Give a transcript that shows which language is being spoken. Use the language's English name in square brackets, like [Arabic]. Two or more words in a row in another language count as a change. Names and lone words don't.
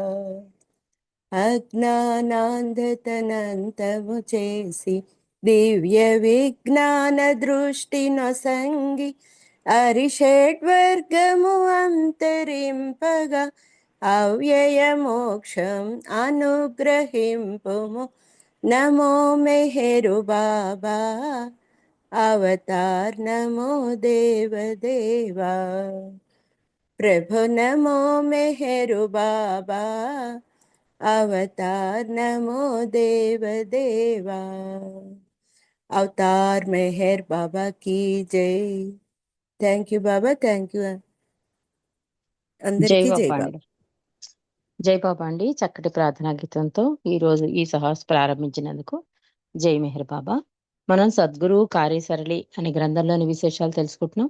[Telugu] అజ్ఞానాంధతనంతము చేసి దివ్య విజ్ఞాన దృష్టి నొసంగి అరిషడ్వర్గము అంతరింపగా అవ్యయ మోక్షం అనుగ్రహింపుము నమో మెహరు బాబా అవతార్ నమో దేవ దేవా। ప్రభు నమో మెహరు బాబా [Hindi] अवतार नमो देव देवा। अवतार मेहर बाबा की जय। [English] Thank you Baba, thank you [Telugu] జై అందరికీ జై బాబా బాబా। అండి. జై బాబా అండి. చక్కటి ప్రార్థనా గీతంతో ఈ రోజు ఈ సహాస్ ప్రారంభించినందుకు జై మెహర్ బాబా. మనం సద్గురు కార్యసరళి అనే గ్రంథంలోని విశేషాలు తెలుసుకుంటున్నాం.